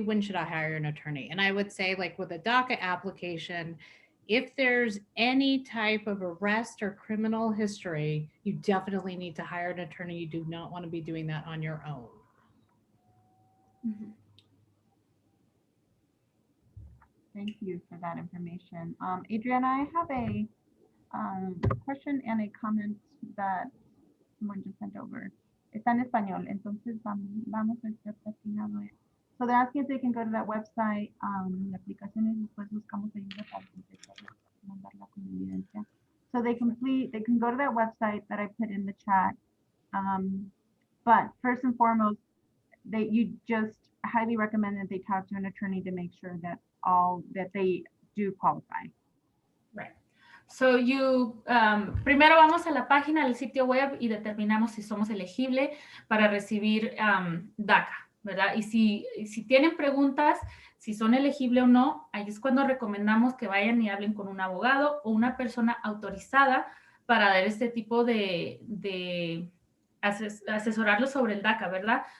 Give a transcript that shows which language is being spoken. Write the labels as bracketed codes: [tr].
[en] When should I hire an attorney? And I would say, like, with a DACA application, if there's any type of arrest or criminal history, you definitely need to hire an attorney. You do not want to be doing that on your own. Mm-hmm. Thank you for that information. Adriana, I have a question and a comment that someone just sent over. [es] Está en español, entonces vamos a estar platicando. [en] So they're asking if they can go to that website, [es] la aplicación, y después buscamos ayuda para mandarla con evidencia. [en] So they can go to that website that I put in the chat. But first and foremost, you just highly recommend that they talk to an attorney to make sure that they do qualify. Right. [es] So primero vamos a la página del sitio web y determinamos si somos elegibles para recibir DACA, ¿verdad? Y si tienen preguntas, si son elegibles o no, ahí es cuando recomendamos que vayan y hablen con un abogado o una persona autorizada para dar este tipo de asesorarlos sobre el DACA, ¿verdad?